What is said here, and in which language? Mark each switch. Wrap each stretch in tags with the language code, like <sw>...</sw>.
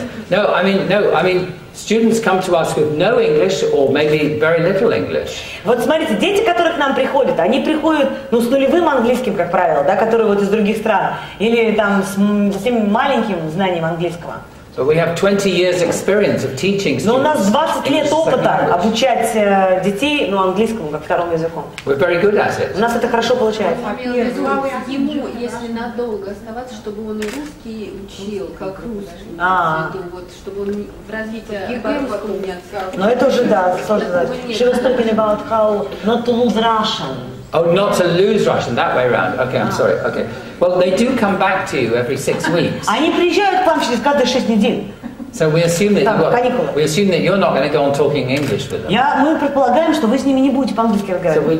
<en>No, I mean, students come to us with no English or maybe very little English.</en> <ru>Вот смотрите, дети, которые к нам приходят, они приходят, с нулевым английским, как правило, да, которые вот из других стран, или там с совсем маленьким знанием английского.</ru> <en>So we have 20 years experience of teaching students.</en> <ru>Но у нас 20 лет</ru> <en>English</en> <ru>опыта</ru> <en>second language.</en> <ru>обучать детей, английскому как второму языку.</ru> <en>We're very good at it.</en> <ru>У нас это хорошо получается. Ему, если надолго оставаться, чтобы он и русский учил, как русский, вот, чтобы он в развитии по-русскому не отстал. Но это уже, да, сложно.</ru> <en>She was talking about how not to lose Russian. Oh, not to lose Russian, that way around. Okay, I'm sorry. Okay. Well, they do come back to you every 6 weeks.</en> <ru>Они приезжают к вам через каждые 6 недель.</ru> <en>So we assume that you're not going to go on talking English with them.</en> <ru>Мы предполагаем, что вы с ними не будете по-английски разговаривать.</ru>